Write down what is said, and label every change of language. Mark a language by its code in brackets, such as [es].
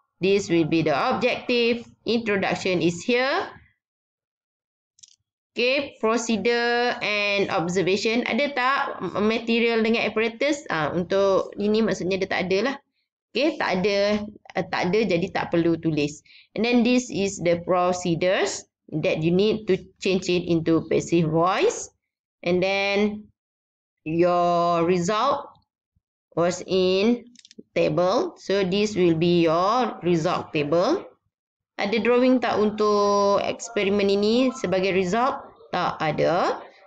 [en] This will be the objective. Introduction is here. Okay, procedure and observation. [ms] Ada tak material dengan apparatus? Untuk ini maksudnya dia tak ada lah. Okay, tak ada jadi tak perlu tulis. [en] And then this is the procedures that you need to change it into passive voice. And then your result was in table. So this will be your result table. [ms] Ada drawing tak untuk eksperimen ini sebagai result? Tak ada.